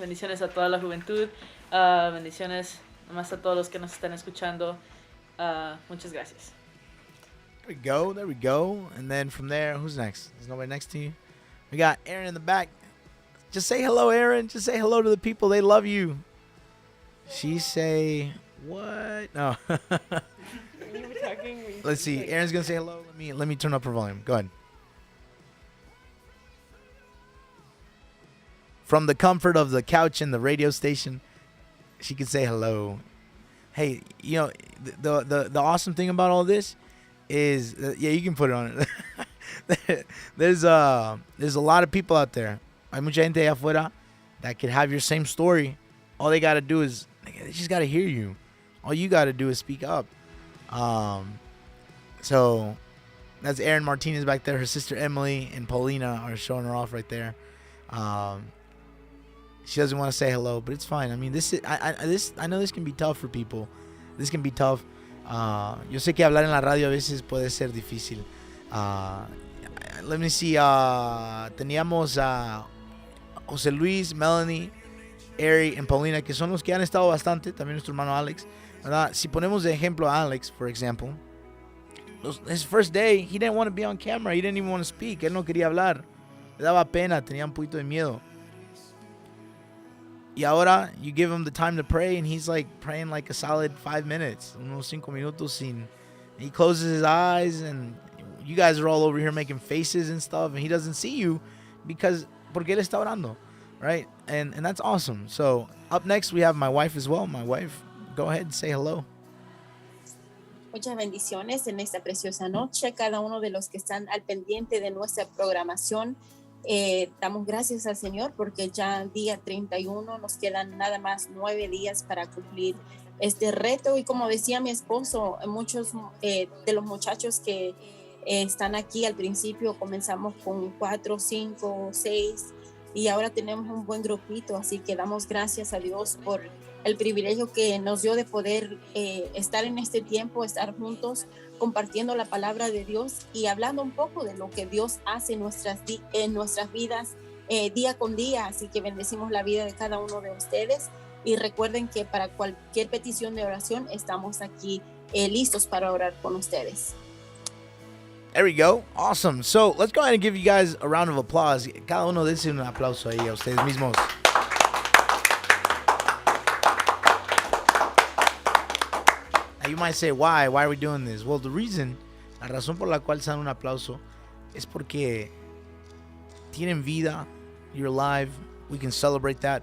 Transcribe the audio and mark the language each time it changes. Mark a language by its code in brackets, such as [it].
[es] Bendiciones a toda la juventud, bendiciones más a todos los que nos están escuchando. Muchas gracias. [en] There we go. And then from there, who's next? There's nobody next to you? We got Aaron in the back. Just say hello, Aaron. Just say hello to the people. They love you. She say, what? No. Let's see. Aaron's going to say hello. Let me turn up her volume. Go ahead. From the comfort of the couch in the radio station, she can say hello. Hey, you know, the awesome thing about all this is, yeah, you can put it on it. There's a lot of people out there. [es] Hay mucha gente allá afuera [en] that could have your same story. All they got to do is, they just got to hear you. All you got to do is speak up. So that's Erin Martinez back there. Her sister Emily and Paulina are showing her off right there. She doesn't want to say hello, but it's fine. I mean, I know this can be tough for people. This can be tough. [es] Yo sé que hablar en la radio a veces puede ser difícil. [en] Let me see. [es] Teníamos a José Luis, Melanie, Ari y Paulina, que son los que han estado bastante. También nuestro hermano Alex, ¿verdad? Si ponemos de ejemplo a Alex, [en] for example, his first day, he didn't want to be on camera. He didn't even want to speak. [es] Él no quería hablar. Le daba pena. Tenía un poquito de miedo. Y ahora, [en] you give him the time to pray, and he's like praying like a solid 5 minutes. [es] Unos 5 minutos sin. [en] He closes his eyes, and you guys are all over here making faces and stuff, and he doesn't see you [es] porque él está orando, [en] right? And that's awesome. So up next, we have my wife as well. My wife, go ahead and say hello. [es] Muchas bendiciones en esta preciosa noche. Cada uno de los que están al pendiente de nuestra programación, damos gracias al Señor porque ya día 31 nos quedan nada más 9 días para cumplir este reto. Y como decía mi esposo, muchos de los muchachos que están aquí al principio comenzamos con 4, 5, 6 y ahora tenemos un buen grupito, así que damos gracias a Dios por el privilegio que nos dio de poder estar en este tiempo, estar juntos compartiendo la palabra de Dios y hablando un poco de lo que Dios hace en nuestras vidas día con día. Así que bendecimos la vida de cada uno de ustedes y recuerden que para cualquier petición de oración estamos aquí listos para orar con ustedes. [en] There we go. Awesome. So let's go ahead and give you guys a round of applause. [es] Cada uno dense un aplauso ahí a ustedes mismos. [en] Now you might say, why? Why are we doing this? Well, [es] la razón por la cual se dan un aplauso es porque tienen vida. [en] You're alive. We can celebrate that.